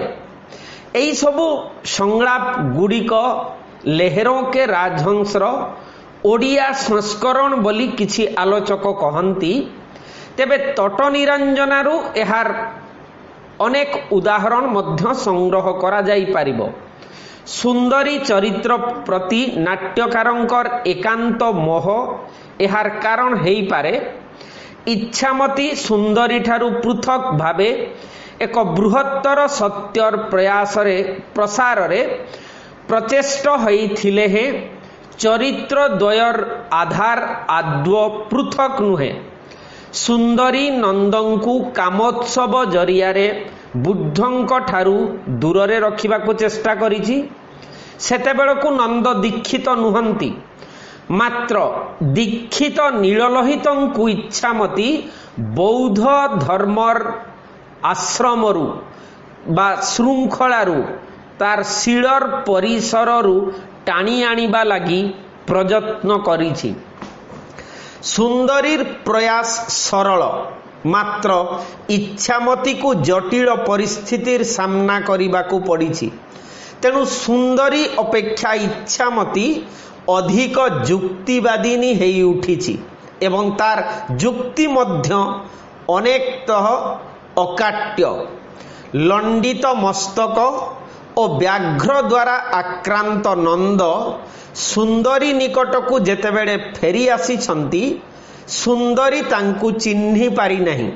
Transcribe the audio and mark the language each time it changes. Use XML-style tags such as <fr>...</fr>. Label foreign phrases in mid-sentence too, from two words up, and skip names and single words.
<or>ଏଇ ସବୁ ସଂଳାପ ଗୁଡ଼ିକ ଲେହରୋଁ କେ ରାଜହଂସର ଓଡ଼ିଆ ସଂସ୍କରଣ ବୋଲି କିଛି ଆଲୋଚକ କହନ୍ତି। ତେବେ ତଟ ନିରଞ୍ଜନାରୁ ଏହାର ଅନେକ ଉଦାହରଣ ମଧ୍ୟ ସଂଗ୍ରହ କରା ଯାଇ ପାରିବ। ସୁନ୍ଦରୀ ଚରିତ୍ର ପ୍ରତି ନାଟ୍ୟକାରଙ୍କର ଏକାନ୍ତ ମୋହ ଏହାର କାରଣ ହେଇ ପାରେ। ଇଚ୍ଛାମତୀ ସୁନ୍ଦରୀ ଠାରୁ ପୃଥକ ଭାବେ ଏକ ବୃହତ୍ତର ସତ୍ୟର ପ୍ରସାର ରେ ପ୍ରଚେଷ୍ଟ ହୋଇଥିଲେ ହେଁ ଚରିତ୍ର ଦ୍ୱୟର ଆଧାର ଆଦୌ ପୃଥକ ନୁହେଁ। ସୁନ୍ଦରୀ ନନ୍ଦଙ୍କୁ କାମୋତ୍ସବ ଜରିଆରେ ବୁଦ୍ଧଙ୍କ ଠାରୁ ଦୂରେ ରଖିବାକୁ ଚେଷ୍ଟା କରିଛି। ସେତେବେଳକୁ ନନ୍ଦ ଦୀକ୍ଷିତ ନୁହନ୍ତି, ମାତ୍ର ଦୀକ୍ଷିତ ନୀଳଲୋହିତଙ୍କୁ ଇଚ୍ଛାମତୀ ବୌଦ୍ଧ ଧର୍ମର ଆଶ୍ରମରୁ ବା ଶୃଙ୍ଖଳାରୁ ତାର ଶୀଳର ପରିସରରୁ ଟାଣି ଆଣିବା ଲାଗି ପ୍ରୟତ୍ନ କରିଛି। ସୁନ୍ଦରୀର ପ୍ରୟାସ ସରଳ, ମାତ୍ର ଇଚ୍ଛାମତୀ କୁ ଜଟିଳ ପରିସ୍ଥିତିର ସାମନା କରିବାକୁ ପଡ଼ିଛି। ତେଣୁ ସୁନ୍ଦରୀ ଅପେକ୍ଷା ଇଚ୍ଛାମତୀ ଅଧିକ ଯୁକ୍ତିବାଦିନୀ ହେଇ ଉଠିଛି ଏବଂ ତାର ଯୁକ୍ତି ମଧ୍ୟ ଅନେକତଃ ଅକାଟ୍ୟ। ଲଣ୍ଡିତ ମସ୍ତକ ଓ ବ୍ୟାଘ୍ର ଦ୍ୱାରା ଆକ୍ରାନ୍ତ ନନ୍ଦ ସୁନ୍ଦରୀ ନିକଟକୁ ଯେତେବେଳେ ଫେରି ଆସିଛନ୍ତି, ସୁନ୍ଦରୀ ତାଙ୍କୁ ଚିହ୍ନି ପାରିନାହିଁ।</or>